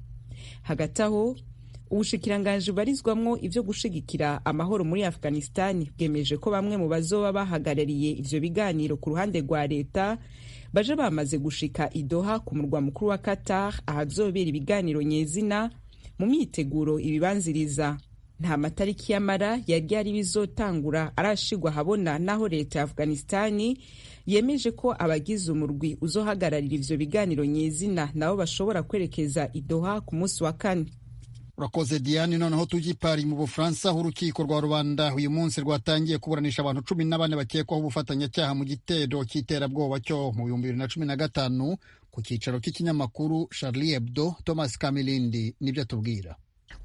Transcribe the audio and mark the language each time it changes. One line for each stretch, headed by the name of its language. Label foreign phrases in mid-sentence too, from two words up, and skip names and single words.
Rundi: Hagati aho, ubushikiranganje barizwamwo ivyo gushigikira amahoro muri Afghanistan bwemeje ko bamwe mu bazoba bahagarariye ivyo biganiro ku ruhande rwa leta baje bamaze gushika i Doha ku murwa mukuru wa Qatar ahazobera ibiganiro nyezina mu myiteguro ibibanziriza. Nta matariki y'amara yari bizotangura arashigwa habona, naho leta ya Afghanistan yemeje ko abagize umurwi uzohagararira ivyo biganiro nyezina nabo bashobora kwerekeza i Doha ku munsi wa kane. Urakoze Diane.
Kinyarwanda: Noneho tujye Paris mu Bufaransa, urukiko rwa rubanda uyu munsi rwatangiye kuburanisha abantu 14 bakekwaho ubufatanyacyaha mu gitero cy'iterabwoba cyo mu 2015 ku cyicaro cy'ikinyamakuru Charlie Hebdo. Thomas Kamilindi nibyo atubwira.